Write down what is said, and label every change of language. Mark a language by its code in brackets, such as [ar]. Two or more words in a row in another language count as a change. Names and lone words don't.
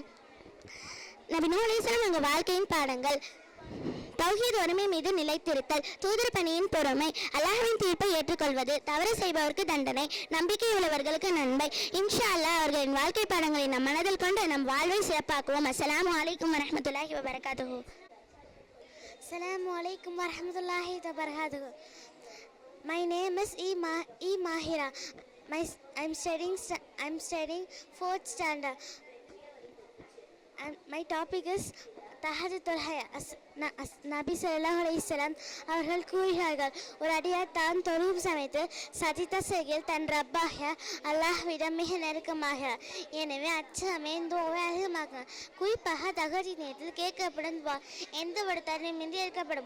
[ta] நபி நூஹ் அலைஹிஸ்ஸலாம் எங்கள் வாழ்க்கையின் பாடங்கள். தௌஹீத் ஒருமை மீது நிலைத்திருத்தல், தூதர் பணியின் பொறுமை, அல்லாஹ்வின் தீர்ப்பை ஏற்றுக்கொள்வது, தவறு செய்பவருக்கு தண்டனை, நம்பிக்கை உள்ளவர்களுக்கு நன்மை. [ar] إن شاء الله [ta] அவர்களின் வாழ்க்கை பாடங்களை நம் மனதில் கொண்டு நம் வாழ்வை சிறப்பாக்குவோம். [ar] السلام عليكم ورحمة الله وبركاته. السلام عليكم ورحمة الله وبركاته. [en] My name is E Mahira. I'm studying 4th standard. And my topic is தஹஜ்ஜுதுல் ஹயா. [ta] நபி [ar] صلى الله عليه وسلم [ta] அவர்கள் கூறுகிறார்கள், ஒரு அடியார் தான் தொழும் சமயத்தில் சஜிதா செய்கையில் தன் ரப்பாக அல்லாஹ்விடம் மிக நெருக்கமாகிறார். எனவே அச்சமயம் துஆவை அதிகமாக்குங்கள். குறிப்பாக தஹஜ்ஜுத் நேரத்தில் கேட்கப்படும் துஆ எந்த ஒரு தருணமின்றி இருக்கப்படும்.